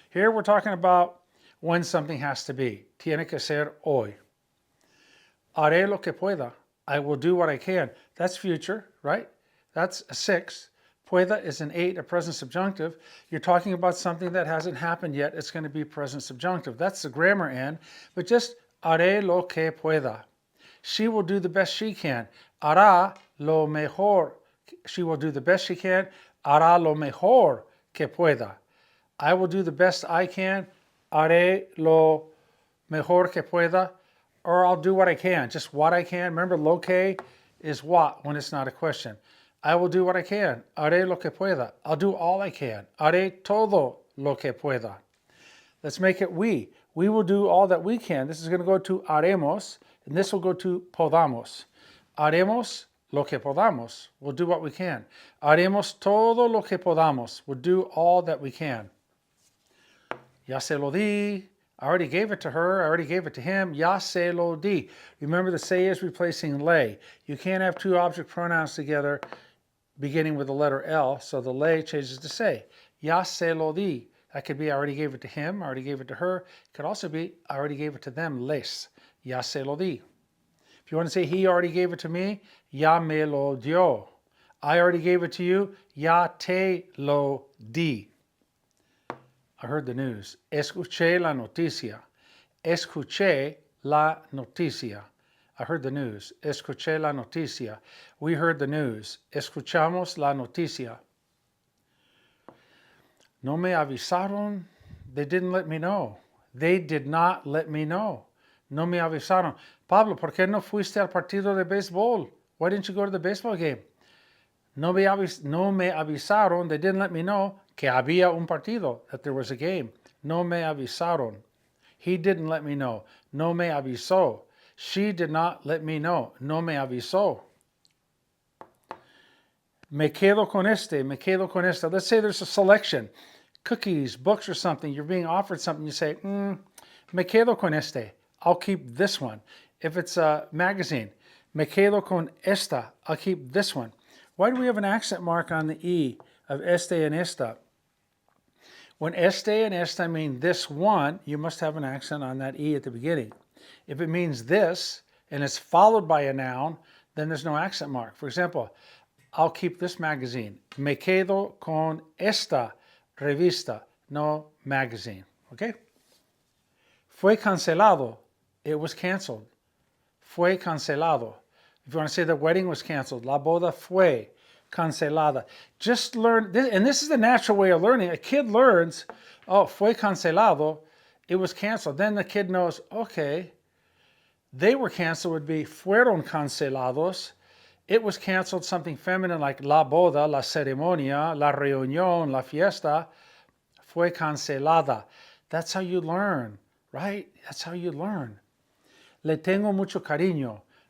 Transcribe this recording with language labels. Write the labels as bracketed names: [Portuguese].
[English] Here we're talking about when something has to be. [Spanish] Tiene que ser hoy. Haré lo que pueda. [English] I will do what I can. That's future, right? That's a 6. Pueda is an 8, a present subjunctive. You're talking about something that hasn't happened yet. It's going to be present subjunctive. That's the grammar end. But just [Spanish] haré lo que pueda. [English] She will do the best she can. [Spanish] Hará lo mejor. [English] She will do the best she can. [Spanish] Hará lo mejor que pueda. [English] I will do the best I can. [Spanish] Haré lo mejor que pueda. [English] Or I'll do what I can. Just what I can. Remember, lo que is what when it's not a question. I will do what I can. [Spanish] Haré lo que pueda. [English] I'll do all I can. [Spanish] Haré todo lo que pueda. [English] Let's make it we. We will do all that we can. This is going to go to haremos, and this will go to podamos. [Spanish] Haremos lo que podamos. [English] We'll do what we can. [Spanish] Haremos todo lo que podamos. [English] We'll do all that we can. [Spanish] Ya se lo di. [English] I already gave it to her. I already gave it to him. [Spanish] Ya se lo di. [English] Remember, the se is replacing le. You can't have two object pronouns together beginning with the letter L, so the le changes to se. [Spanish] Ya se lo di. [English] That could be I already gave it to him. I already gave it to her. It could also be I already gave it to them. Les. [Spanish] Ya se lo di. [English] If you want to say he already gave it to me, [Spanish] ya me lo dio. [English] I already gave it to you. [Spanish] Ya te lo di. [English] I heard the news. [Spanish] Escuché la noticia. Escuché la noticia. [English] I heard the news. [Spanish] Escuché la noticia. [English] We heard the news. [Spanish] Escuchamos la noticia. No me avisaron. [English] They didn't let me know. They did not let me know. No me avisaron. [Spanish] Pablo, ¿por qué no fuiste al partido de béisbol? [English] Why didn't you go to the baseball game? [Spanish] No me avisaron. [English] They didn't let me know [Spanish] que había un partido, [English] that there was a game. [Spanish] No me avisaron. [English] He didn't let me know. [Spanish] No me avisó. [English] She did not let me know. [Spanish] No me avisó. Me quedo con este. Me quedo con esta. [English] Let's say there's a selection. Cookies, books, or something. You're being offered something. You say, [Spanish] me quedo con este. [English] I'll keep this one. If it's a magazine, [Spanish] me quedo con esta. [English] I'll keep this one. Why do we have an accent mark on the E of este and esta? When este and esta mean this one, you must have an accent on that E at the beginning. If it means this, and it's followed by a noun, then there's no accent mark. For example, I'll keep this magazine. [Spanish] Me quedo con esta revista. [English] No magazine. Okay? [Spanish] Fue cancelado. [English] It was canceled. [Spanish] Fue cancelado. [English] If you want to say the wedding was canceled, [Spanish] la boda fue cancelada. [English] Just learn this, and this is the natural way of learning. A kid learns, oh, [Spanish] fue cancelado, [English] it was canceled. Then the kid knows, okay, they were canceled would be [Spanish] fueron cancelados. [English] It was canceled, something feminine like [Spanish] la boda, la ceremonia, la reunión, la fiesta, fue cancelada. [English] That's how you learn, right? That's how you learn. [Spanish] Le tengo mucho cariño.